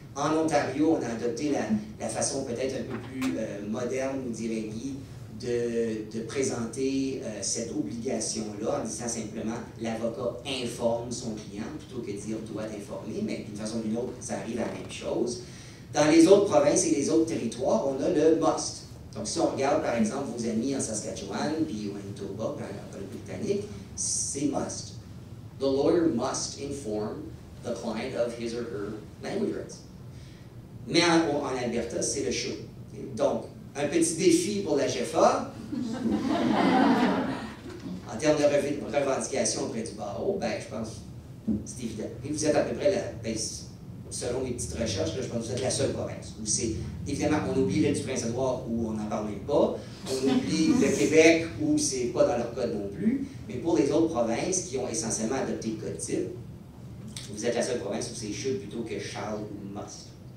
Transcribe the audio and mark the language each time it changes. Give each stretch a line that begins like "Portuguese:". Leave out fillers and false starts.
French: En Ontario, on a adopté la façon peut-être un peu plus moderne, nous dirait Guy, de présenter cette obligation-là en disant simplement l'avocat informe son client plutôt que de dire doit informer, mais d'une façon ou d'une autre, ça arrive à la même chose. Dans les autres provinces et les autres territoires, on a le must. Donc, si on regarde par exemple vos amis en Saskatchewan puis au Manitoba, en Colombie-Britannique, c'est must.
English: The lawyer must inform the client of his or her language rights.
French: Mais en Alberta, c'est le should. Donc, un petit défi pour la GFA, en termes de revendication auprès du barreau, ben, je pense que c'est évident. Et vous êtes à peu près, selon les petites recherches, là, je pense que vous êtes la seule province où c'est, évidemment, on oublie l'île du Prince-Édouard où on n'en parle même pas, on oublie le Québec où c'est pas dans leur code non plus, mais pour les autres provinces qui ont essentiellement adopté le code type, vous êtes la seule province où c'est should plutôt que shall ou must.